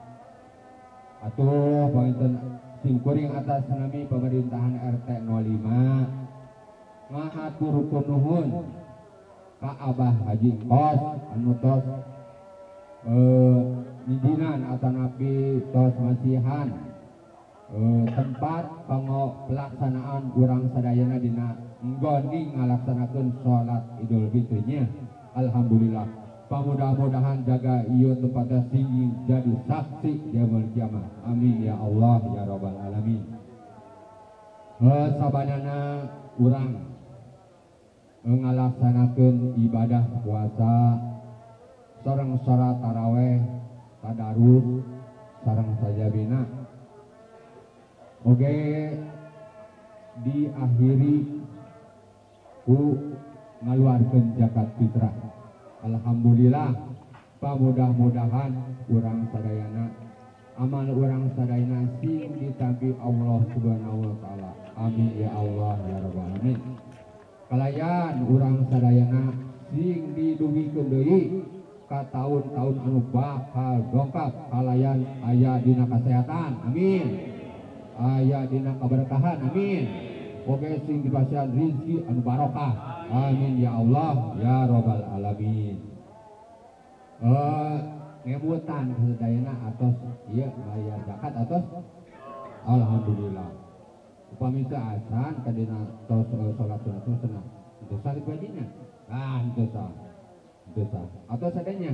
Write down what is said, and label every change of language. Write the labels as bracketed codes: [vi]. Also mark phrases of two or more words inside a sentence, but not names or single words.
[su] Atuh panginten simkuring atas nami pemerintahan RT 05 ngahaturkeun nuhun ka Abah Haji Kos anu tos nijinan atanapi tos masihan tempat kanggo pelaksanaan urang sadayana dina nggoni ngalaksanakeun salat Idul Fitrinya. Alhamdulillah pamudah-mudahan jaga ieu tempatnya sing jadi saksi [ar] yaumul kiamat. Amin ya Allah ya rabbal alamin. [su] Sabanana urang ngalaksanakeun ibadah puasa sareng salat taraweh tadarus sareng sajabina oke diakhiri ku ngaluarkeun zakat fitrah. Alhamdulillah pamudah-mudahan urang sadayana amal urang sadayana sing ditampi Allah [ar] Subhanahu wa taala. Amin ya Allah ya rabbal alamin. [su] Kalayan urang sadayana sing didugikeun deui ka taun-taun anu bakal dongkap kalayan aya dina kasehatan. Amin. Aya dina kaberkahan. Amin. Oke sing dipasihan rizki anu barokah. [ar] Amin ya Allah ya rabbal alamin. [su] Ngemutan sadayana atos ieu bayar zakat atos alhamdulillah. Upami teu asan ka dina tos salat sunat senang. Teu salib wajibna. Teu sah. Teu sah. Atos sadanya.